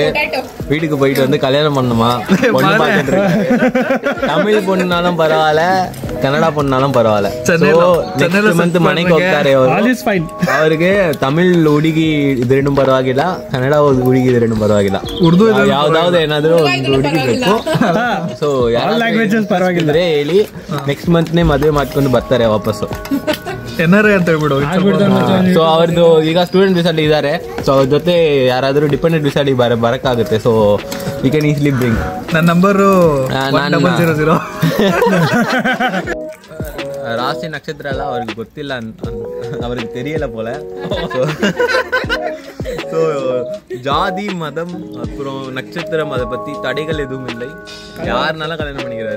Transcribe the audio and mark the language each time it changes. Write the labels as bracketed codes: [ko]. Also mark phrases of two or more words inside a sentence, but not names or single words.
[ta] வீட்டுக்கு போயிட்டு வந்து கல்யாணம் பண்ணுமா பொண்ணு பார்த்துட்டு இருக்காரு. தமிழ் பொண்ணுனாலும் பரவாயில்ல, கன்னடா பொண்ணுனாலும் பரவாயில்ல. [en] next month [kn] ಮನೆಗೆ ಹೋಗ್ತಾರೆ ಅವರಿಗೆ. ತಮಿಳ್ ಹುಡುಗಿ ಇದು 2 ಪರವಾಗಿಲ್ಲ, ಕನ್ನಡ ಹುಡುಗಿ ಇದು 2 ಪರವಾಗಿಲ್ಲ, ಉರ್ದು ಯಾವ್ದಾವ್ದು ಏನಾದ್ರು ಒಂದು ಹುಡುಗಿ ಬೇಕು. ಸೊ ಯಾವ ಲ್ಯಾಂಗ್ವೇಜಸ್ ಪರವಾಗಿದ್ರೆ ಹೇಳಿ, ನೆಕ್ಸ್ಟ್ ಮಂತ್ನೇ ಮದುವೆ ಮಾಡ್ಕೊಂಡು ಬರ್ತಾರೆ ವಾಪಸ್ಸು ಏನಾರೇ ಅಂತ ಹೇಳ್ಬಿಡು. ಸೊ ಅವ್ರದ್ದು ಈಗ [en] student visaಡಿ [kn] ಇದ್ದಾರೆ. ಸೊ ಅವ್ರ ಜೊತೆ ಯಾರಾದರೂ [en] dependent visaಡಿ [kn] ಬರಕ್ಕಾಗುತ್ತೆ. [en] so you can easily bring. [kn] ನನ್ನ ನಂಬರು [en] 1000. [ta] ராசி நட்சத்திரம் எல்லாம் அவருக்கு ಗೊತ್ತಿಲ್ಲ, அவருக்கு தெரியல போல. ஸோ ஜாதி மதம் அப்புறம் நட்சத்திரம் அதை பற்றி தடைகள் எதுவும் இல்லை, யாருனாலும் கல்யாணம் பண்ணிக்கிறாரு.